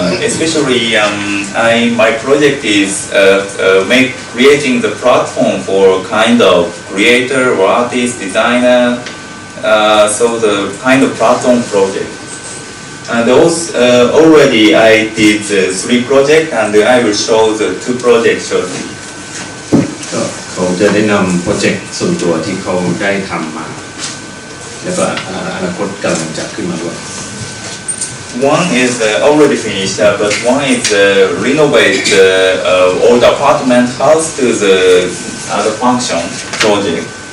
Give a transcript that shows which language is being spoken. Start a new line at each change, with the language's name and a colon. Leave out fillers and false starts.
English: Especially, my project is creating the platform for kind of creator or artist, designer. So the kind of platform project. And also, already I did 3 projects, and I will show the 2 projects shortly.
Thai: ก็เขาจะได้นำโปรเจกต์ส่วนตัวที่เขาได้ทำมาแล้วก็อนาคตกำลังจะขึ้นมาด้วย
English: one is already finished, but one is renovate old apartment house to the other function project.